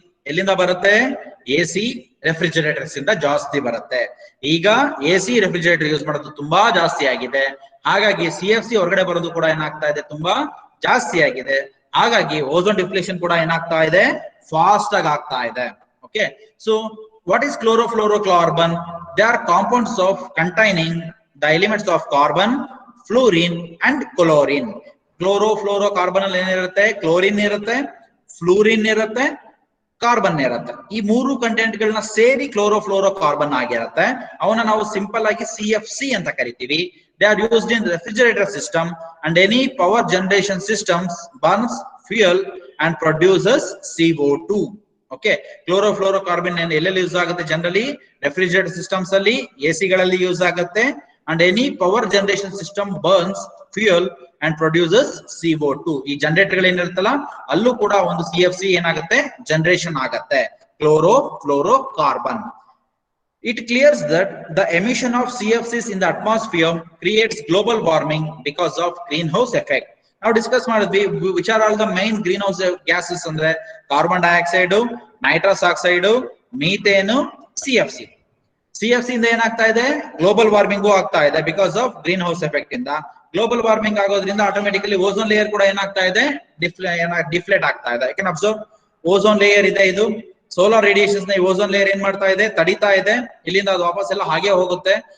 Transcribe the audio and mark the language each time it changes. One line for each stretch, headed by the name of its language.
Kannada: ಎಲ್ಲಿಂದ ಬರುತ್ತೆ, AC refrigerators ಇಂದ ಜಾಸ್ತಿ ಬರುತ್ತೆ. ಈಗ AC ರೆಫ್ರಿಜರೇಟರ್ ಯೂಸ್ ಮಾಡೋದು ತುಂಬಾ ಜಾಸ್ತಿ ಆಗಿದೆ. ಹಾಗಾಗಿ CFC ಹೊರಗಡೆ ಬರೋದು ಕೂಡ ಏನಾಗ್ತಾ ಇದೆ, ತುಂಬಾ ಜಾಸ್ತಿ ಆಗಿದೆ. ಹಾಗಾಗಿ ಓಝೋನ್ ಡಿಪ್ಲೇಷನ್ ಕೂಡ ಏನಾಗ್ತಾ ಇದೆ, ಫಾಸ್ಟ್ ಆಗಿ ಆಗ್ತಾ ಇದೆ.
English: Okay, so what is chlorofluorocarbon? They are compounds of containing the elements of carbon, fluorine and chlorine.
Kannada: Chlorofluorocarbon ಅಲ್ಲಿ ಏನಿರುತ್ತೆ, ಕ್ಲೋರಿನ್ ಇರುತ್ತೆ, ಫ್ಲೂರಿನ್ ಇರುತ್ತೆ, ಕಾರ್ಬನ್ ಇರುತ್ತೆ. ಈ ಮೂರು ಕಂಟೆಂಟ್ ಗಳನ್ನ ಸೇರಿ ಕ್ಲೋರೋಫ್ಲೋರೋಕಾರ್ಬನ್ ಆಗಿರುತ್ತೆ. ಅವನ್ನ ನಾವು ಸಿಂಪಲ್ ಆಗಿ CFC ಅಂತ ಕರಿತೀವಿ.
English: They are used in refrigerator system and any power generation systems, burns fuel and produces CO2.
Kannada: Okay, chlorofluorocarbon ಎಲ್ಲೆಲ್ಲಿ ಯೂಸ್ ಆಗುತ್ತೆ, ಜನರಲಿ ರೆಫ್ರಿಜರೇಟರ್ ಸಿಸ್ಟಮ್ಸ್ ಅಲ್ಲಿ, AC ಗಳಲ್ಲಿ ಯೂಸ್ ಆಗುತ್ತೆ.
English: And any power generation system burns fuel and produces CO2.
Kannada: ಈ generator ಗಳು ಏನಿರುತ್ತಲ್ಲ ಅಲ್ಲೂ ಕೂಡ ಒಂದು CFC ಏನಾಗುತ್ತೆ, ಜನರೇಷನ್ ಆಗತ್ತೆ, chlorofluorocarbon.
English: It clears that the emission of CFCs in the atmosphere creates global warming because of greenhouse effect. Now discuss
Kannada: ಮಾಡಿದ್ವಿ
English: which are all the main greenhouse gases
Kannada: ಅಂದ್ರೆ carbon dioxide, nitrous oxide, methane, CFC. CFC ಇಂದ ಏನಾಗ್ತಾ ಇದೆ, global warming ಆಗ್ತಾ ಇದೆ
English: because of greenhouse effect
Kannada: ಇಂದ. Global warming ಆಗೋದ್ರಿಂದ automatically ozone layer ಕೂಡ ಏನಾಗ್ತಾ ಇದೆ, ಡಿಫ್ಲೇಟ್ ಆಗ್ತಾ ಇದೆ. ಯಾಕೆ ಅಬ್ಸರ್ವ್, ಓಝೋನ್ ಲೇಯರ್ ಇದೆ ಇದು. ಸೋಲಾರ್ ರೇಡಿಯೇಷನ್ಸ್ ನ ಓಝೋನ್ ಲೇಯರ್ ಏನ್ ಮಾಡ್ತಾ ಇದೆ, ತಡಿತಾ ಇದೆ. ಇಲ್ಲಿಂದ ಅದು ವಾಪಸ್ ಎಲ್ಲ ಹಾಗೆ ಹೋಗುತ್ತೆ.